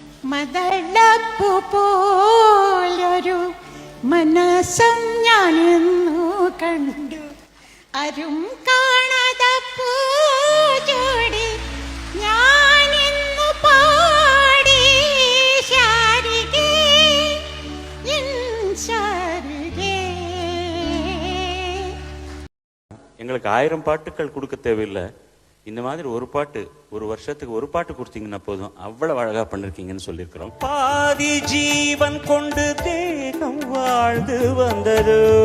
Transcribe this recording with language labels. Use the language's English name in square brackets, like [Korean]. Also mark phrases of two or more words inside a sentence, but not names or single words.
[Malayalam] മദളപ്പു പോലൊരു മനസ്സും ഞാനിന്നു കണ്ടു. അരും കാണാത പൂജോടി ഞാനിന്നു പാടി ശാരികേ എൻ ശാരികേ. [Tamil] எங்களுக்கு 1000 பாட்டுக்கள் கொடுக்க தேவையில்லை. இந்த மாதிரி ஒரு பாட்டு, ஒரு வருஷத்துக்கு ஒரு பாட்டு கொடுத்தீங்கன்னா போதும். அவ்வளவு அழகா பண்ணிருக்கீங்கன்னு சொல்லியிருக்கிறோம். பாதி ஜீவன் கொண்டு தேகம் வாழ்ந்து வந்ததோ,